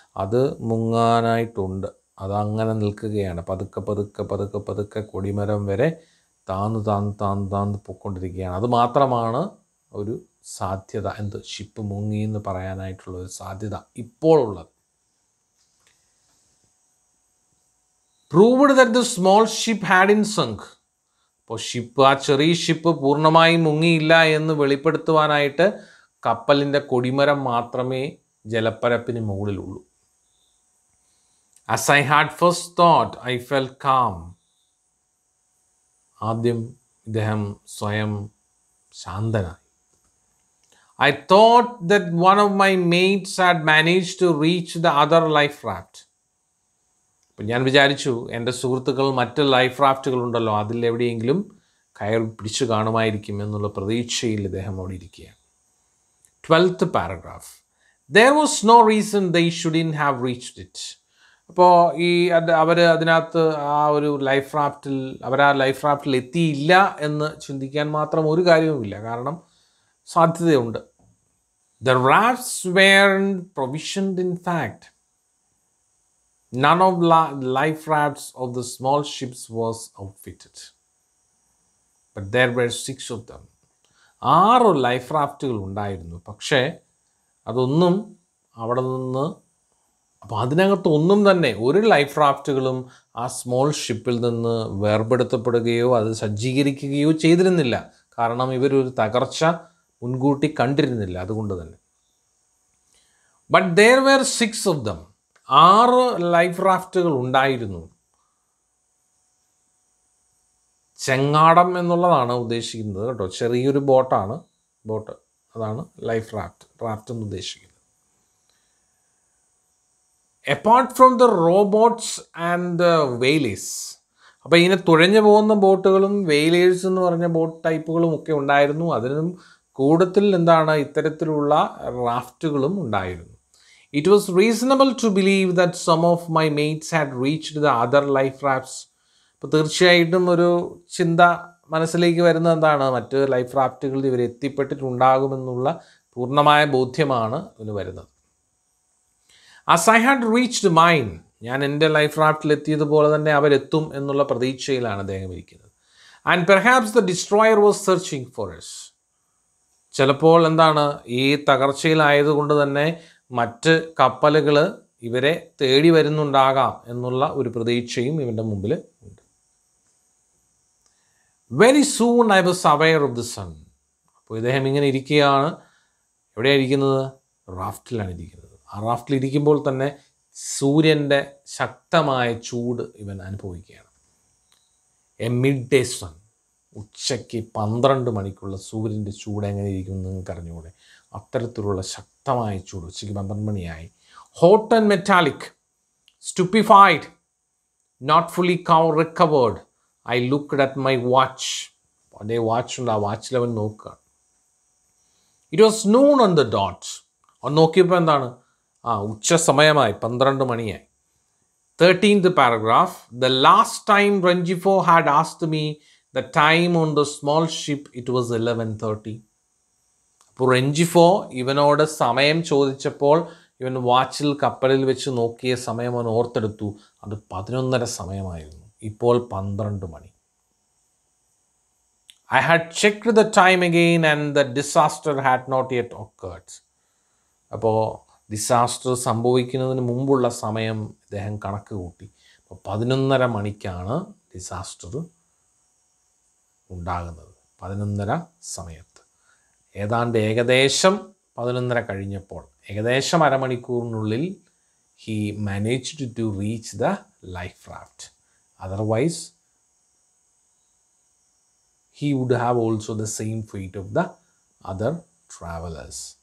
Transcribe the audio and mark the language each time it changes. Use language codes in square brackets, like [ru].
[ml] അത് മുങ്ങാനായിട്ടുണ്ട്. അതങ്ങനെ നിൽക്കുകയാണ്. പതുക്കെ പതുക്കെ പതുക്കെ പതുക്കെ കൊടിമരം വരെ താന്ന് പൊയ്ക്കൊണ്ടിരിക്കുകയാണ്. അത് മാത്രമാണ് ഒരു സാധ്യത, ഷിപ്പ് മുങ്ങി എന്ന് പറയാനായിട്ടുള്ള ഒരു സാധ്യത ഇപ്പോൾ ഉള്ളത്. [en] Proved that the small ship hadn't sunk. [ml] അപ്പോൾ ആ ചെറിയ ഷിപ്പ് പൂർണ്ണമായും മുങ്ങിയില്ല എന്ന് വെളിപ്പെടുത്തുവാനായിട്ട് കപ്പലിൻ്റെ കൊടിമരം മാത്രമേ ജലപ്പരപ്പിന് മുകളിലുള്ളൂ. [en] As I had first thought, I felt calm. [ml] ആദ്യം ഇദ്ദേഹം സ്വയം ശാന്തനായി. [en] I thought that one of my mates had managed to reach the other life raft. [ml] അപ്പം ഞാൻ വിചാരിച്ചു എൻ്റെ സുഹൃത്തുക്കൾ മറ്റ് ലൈഫ് റാഫ്റ്റുകളുണ്ടല്ലോ, അതിലെവിടെയെങ്കിലും കയർ പിടിച്ചു കാണുമായിരിക്കും എന്നുള്ള പ്രതീക്ഷയിൽ ഇദ്ദേഹം അവിടെ ഇരിക്കുകയാണ്. [en] 12th paragraph. There was no reason they shouldn't have reached it. [ml] അപ്പോൾ അവർ അതിനകത്ത് ആ ലൈഫ് റാഫ്റ്റിൽ എത്തിയില്ല എന്ന് ചിന്തിക്കാൻ മാത്രം ഒരു കാര്യവുമില്ല, കാരണം സാധ്യതയുണ്ട്. [en] The rafts weren't provisioned in fact. None of the life rafts of the small ships was outfitted. But there were 6 of them. [ml] 6 life റാഫ്റ്റുകൾ ഉണ്ടായിരുന്നു. പക്ഷേ അതൊന്നും അവിടെ നിന്ന്, അപ്പോൾ അതിനകത്തൊന്നും തന്നെ ഒരു ലൈഫ് റാഫ്റ്റുകളും ആ സ്മോൾ ഷിപ്പിൽ നിന്ന് വേർപെടുത്തപ്പെടുകയോ അത് സജ്ജീകരിക്കുകയോ ചെയ്തിരുന്നില്ല. കാരണം ഇവരൊരു തകർച്ച മുൻകൂട്ടി കണ്ടിരുന്നില്ല, അതുകൊണ്ട് തന്നെ. [en] But there were 6 of them. [ml] 6 life റാഫ്റ്റുകൾ ഉണ്ടായിരുന്നു. ചെങ്ങാടം എന്നുള്ളതാണ് ഉദ്ദേശിക്കുന്നത് കേട്ടോ, ചെറിയൊരു ബോട്ട്, അതാണ് ലൈഫ് റാഫ്റ്റ് എന്ന് ഉദ്ദേശിക്കുന്നത്. [en] Apart from the rowboats and the whalers. [ml] അപ്പോൾ ഇങ്ങനെ തുഴഞ്ഞു പോകുന്ന ബോട്ടുകളും വെയിലേഴ്സ് എന്ന് പറഞ്ഞ ബോട്ട് ടൈപ്പുകളും ഒക്കെ ഉണ്ടായിരുന്നു. അതിനും കൂടുതൽ ഇത്തരത്തിലുള്ള റാഫ്റ്റുകളും ഉണ്ടായിരുന്നു. [en] It was reasonable to believe that some of my mates had reached the other life rafts. [ml] അപ്പോൾ തീർച്ചയായിട്ടും ഒരു ചിന്ത മനസ്സിലേക്ക് വരുന്നത് മറ്റ് ലൈഫ് റാഫ്റ്റുകളിൽ ഇവർ എത്തിപ്പെട്ടിട്ടുണ്ടാകുമെന്നുള്ള പൂർണ്ണമായ ബോധ്യമാണ് ഇതിന് വരുന്നത്. [en] As I had reached mine, [ml] ഞാൻ എൻ്റെ ലൈഫ് റാഫ്റ്റിൽ എത്തിയതുപോലെ തന്നെ അവരെത്തും എന്നുള്ള പ്രതീക്ഷയിലാണ് അദ്ദേഹം ഇരിക്കുന്നത്. [en] And perhaps the destroyer was searching for us. [ml] ചിലപ്പോൾ ഈ തകർച്ചയിലായതുകൊണ്ട് തന്നെ മറ്റ് കപ്പലുകൾ ഇവരെ തേടി വരുന്നുണ്ടാകാം എന്നുള്ള ഒരു പ്രതീക്ഷയും ഇവൻ്റെ മുമ്പിൽ ഉണ്ട്. [en] Very soon I was aware of the sun. [ml] അപ്പോൾ ഇദ്ദേഹം ഇങ്ങനെ ഇരിക്കുകയാണ്. എവിടെയാണ് ഇരിക്കുന്നത്? റാഫ്റ്റിലാണ് ഇരിക്കുന്നത്. ആ റാഫ്റ്റിൽ ഇരിക്കുമ്പോൾ തന്നെ സൂര്യൻ്റെ ശക്തമായ ചൂട് ഇവൻ അനുഭവിക്കുകയാണ്. [en] A midday sun. [ml] ഉച്ചയ്ക്ക് 12 മണിക്കുള്ള സൂര്യൻ്റെ ചൂട് എങ്ങനെ ഇരിക്കും നിങ്ങൾക്ക് അറിഞ്ഞുകൂടെ? അത്തരത്തിലുള്ള ശക്തമായ ചൂട്. ഉച്ചയ്ക്ക് 12 മണിയായി. [en] Hot and metallic, stupefied, not fully recovered. I looked at my watch. [ml] അതേ വാച്ചുണ്ട്, ആ വാച്ചിൽ അവൻ നോക്കുക. [en] It was noon on the dot. [ml] അവൻ നോക്കിയപ്പോൾ ഉച്ച സമയമായി, 12 മണിയായി. [en] 13th paragraph. The last time Rangifo had asked me the time on the small ship, it was 11:30. [ml] അപ്പോൾ റെഞ്ചിഫോ ഇവനോട് സമയം ചോദിച്ചപ്പോൾ ഇവൻ വാച്ചിൽ കപ്പലിൽ വെച്ച് നോക്കിയ സമയം അവൻ ഓർത്തെടുത്തു. അത് 11:30 സമയമായിരുന്നു. ഇപ്പോൾ 12 മണി. [en] I had checked the time again and the disaster had not yet occurred. [ml] അപ്പോൾ ഡിസാസ്റ്റർ സംഭവിക്കുന്നതിന് മുമ്പുള്ള സമയം ഇദ്ദേഹം കണക്ക് കൂട്ടി. അപ്പോൾ 11:30 മണിക്കാണ് ഡിസാസ്റ്റർ ഉണ്ടാകുന്നത്. 11:30 സമയത്ത് ഏതാണ്ട് ഏകദേശം 11:30 കഴിഞ്ഞപ്പോൾ ഏകദേശം അരമണിക്കൂറിനുള്ളിൽ [en] he managed to reach the life raft. Otherwise, he would have also the same fate of the other travelers.